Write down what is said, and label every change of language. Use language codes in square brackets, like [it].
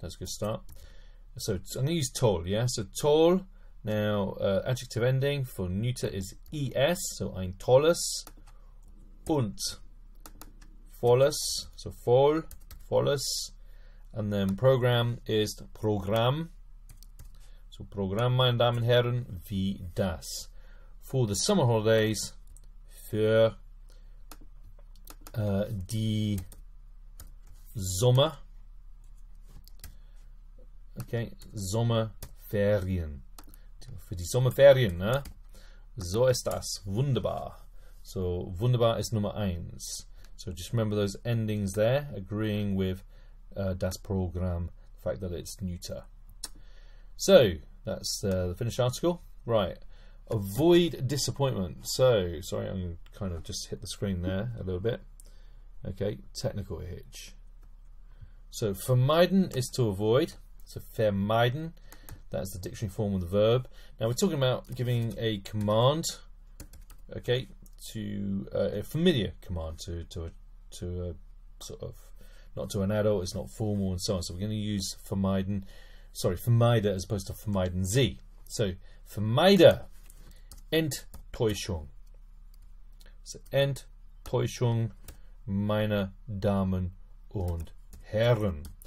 [en] That's a good start. So I'm going to use toll. Yeah. So toll. Now adjective ending for neuter is es. [de] So ein tolles. Und volles. So voll. Volles. [en] And then program is Programm. [de] So Programm, meine Damen und Herren, wie das. [en] For the summer holidays, [de] für die Sommer. Okay, Sommerferien. Für die Sommerferien, ne? So ist das. Wunderbar. So wunderbar [en] is number 1. So just remember those endings there, agreeing with das Programm, the fact that it's neuter. So that's the finished article. Right. Avoid disappointment. So sorry, I'm going to kind of just hit the screen there a little bit. Okay, technical hitch. So vermeiden is to avoid. So vermeiden. That's the dictionary form of the verb. Now we're talking about giving a command, okay, to a familiar command to a sort of, not to an adult. It's not formal and so on. So we're going to use vermeiden, vermeide as opposed to [de] vermeiden Sie. So vermeide Enttäuschung. So Enttäuschung, meine Damen und Herren.